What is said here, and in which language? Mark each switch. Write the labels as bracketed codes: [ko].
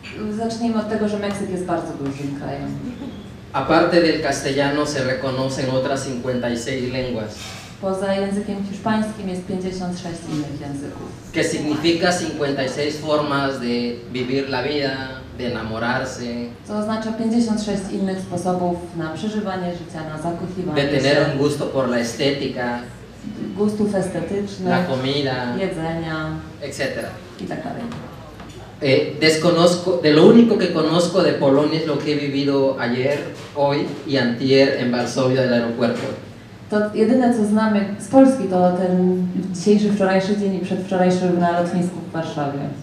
[pl] Zacznijmy od tego, że Meksyk jest bardzo dużym krajem. [es] Aparte del castellano se reconocen otras 56 lenguas, [pl] Poza językiem hiszpańskim jest 56 innych języków. [es] que significa 56 formas de vivir la vida, de enamorarse, [pl] Co oznacza 56 innych sposobów na przeżywanie życia, na [es] de [pl] zakochiwanie [es] tener [pl] się, [es] un gusto por la estética, [pl] gustów [es] la [pl] estetycznych, [es] comida, [pl] jedzenia [es] etc. [pl] i tak dalej. [es] Desconozco, de lo único que conozco de Polonia es lo que he vivido ayer, hoy y antier en Varsovia del aeropuerto. [pl] To jedyne co znamy z Polski to ten dzisiejszy, wczorajszy dzień i przedwczorajszy na lotnisku w Warszawie.